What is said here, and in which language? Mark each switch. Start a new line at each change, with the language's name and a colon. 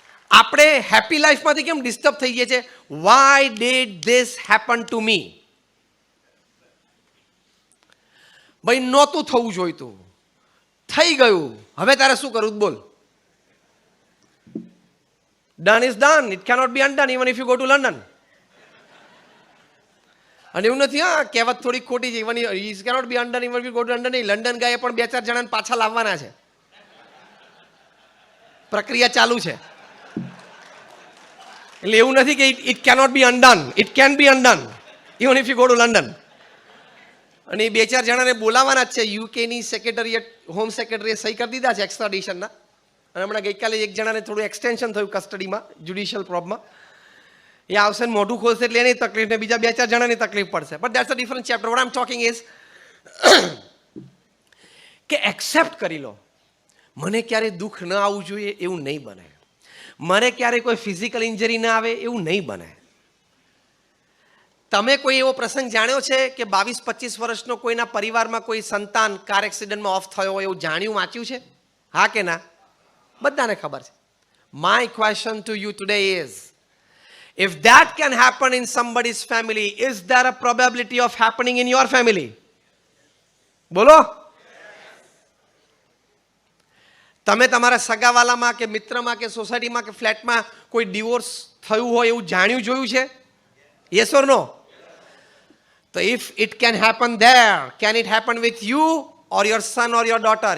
Gujarati: આપણે હેપી લાઈફમાંથી કેમ ડિસ્ટર્બ થઈ ગયા છે?
English: Why did this happen to me?
Gujarati: ભાઈ નહોતું થવું જોઈતું, થઈ ગયું, હવે તારે શું કરવું? બોલ.
English: Done is done. It cannot be undone even if you go to London.
Gujarati: અને એવું નથી, હા કહેવત થોડી ખોટી છે.
English: even it cannot be undone even if you go to London.
Gujarati: London ગયા પણ 2-4 જણાને પાછા લાવવાના છે. પ્રક્રિયા ચાલુ છે. એટલે એવું નથી કે
English: it cannot be undone. It can be undone even if you go to London.
Gujarati: અને 2-4 જણાને બોલાવવાના જ છે. યુકેની સેક્રેટરીએટ, હોમ સેક્રેટરીએ સહી કરી દીધા છે એક્સ્ટ્રાડિશનના. અને હમણાં ગઈકાલે એક જણાને થોડું એક્સટેન્શન થયું કસ્ટડીમાં, જ્યુડિશિયલ પ્રોબમાં. એ આવશે ને મોઢું ખોલશે એટલે એની તકલીફ ને બીજા 2-4 જણાની તકલીફ પડશે.
English: But that's a different chapter. What I am talking is
Gujarati: કે એક્સેપ્ટ કરી લો. મને ક્યારેય દુઃખ ન આવવું જોઈએ એવું નહીં બને. મને ક્યારેય કોઈ ફિઝિકલ ઇન્જરી ના આવે એવું નહીં બને. તમે કોઈ એવો પ્રસંગ જાણ્યો છે કે 22-25 વર્ષનો કોઈના પરિવારમાં કોઈ સંતાન કાર એક્સિડન્ટમાં ઓફ થયો હોય એવું જાણ્યું, વાંચ્યું છે? હા કે ના? બધાને ખબર છે.
English: My question to you today is, if that can happen in somebody's family, is there a probability of happening in your family?
Gujarati: બોલો. તમે તમારા સગાવાલામાં કે મિત્રમાં કે સોસાયટીમાં કે ફ્લેટમાં કોઈ ડિવોર્સ થયું હોય એવું જાણ્યું, જોયું છે?
English: Yes or no? તો if it can happen there, can it happen with you or your son or your daughter?